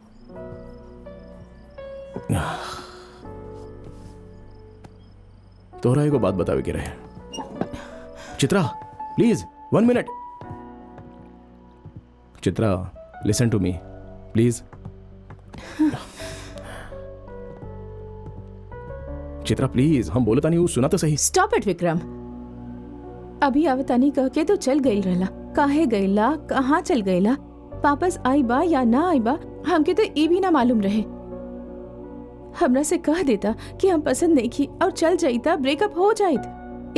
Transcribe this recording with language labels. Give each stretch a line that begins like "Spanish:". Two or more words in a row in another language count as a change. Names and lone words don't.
Bhojpuri: तोहरा एगो बात बतावे के रहे।
English: चित्रा please 1 minute. चित्रा listen to me please.
Bhojpuri: चित्रा प्लीज, हम बोलता नहीं, सुना तो सही।
English: stop it विक्रम।
Bhojpuri: अभी आवतानी कह के तो चल गईल रहला, काहे गईला, कहाँ चल गईला, वापस आई बा या ना आई बा हमके तो ये भी ना मालूम रहे। हमरा से कह देता कि हम पसंद नहीं की और चल जाइता, ब्रेकअप हो जाइत।